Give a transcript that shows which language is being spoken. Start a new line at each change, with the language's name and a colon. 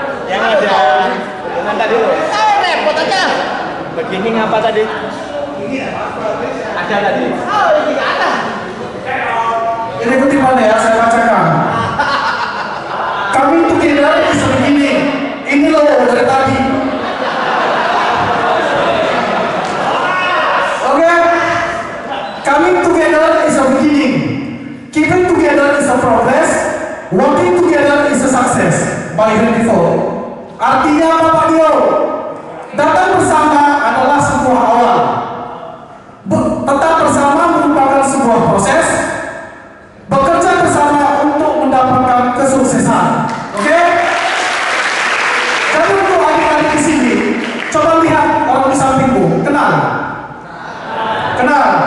Indonesian: Yang ada dengan tadi loh. Repot aja. Begini ngapa tadi? Ada tadi. Oh, ini ada. Ini kutipannya ya, saya bacakan.
English: Kami together is a beginning.
Indonesian: Ini loh dari tadi.
English: Oke? Coming together is a beginning. Keeping together is a progress. Working together is a success. By Henry Ford.
Indonesian: Artinya apa Pak Dio? Datang bersama adalah sebuah awal. Tetap bersama merupakan sebuah proses. Bekerja bersama untuk mendapatkan kesuksesan. Oke? Jadi untuk adik-adik di sini, coba lihat orang di sampingmu. Kenal? Kenal?